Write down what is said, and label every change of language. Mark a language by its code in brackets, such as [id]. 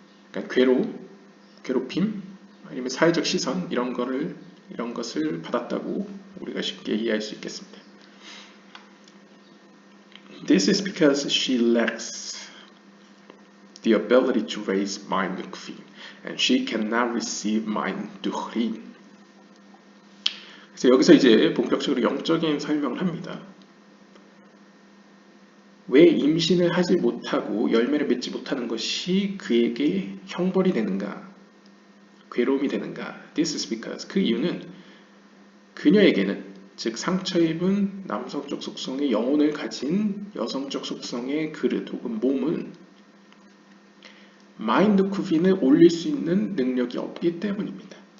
[ko] 그러니까 괴롭힘 아니면 사회적 시선 이런 것을 받았다고 우리가 쉽게 이해할 수 있겠습니다. [en] This is because she lacks the ability to raise mind nukvin, and she cannot receive mind duchrin. [ko] 그래서 여기서 이제 본격적으로 영적인 설명을 합니다. 왜 임신을 하지 못하고 열매를 맺지 못하는 것이 그에게 형벌이 되는가, 괴로움이 되는가? [en] This is because [ko] 그 이유는 그녀에게는 즉 상처 입은 남성적 속성의 영혼을 가진 여성적 속성의 그릇 혹은 몸은 마인드 쿠빈을 올릴 수 있는 능력이 없기 때문입니다.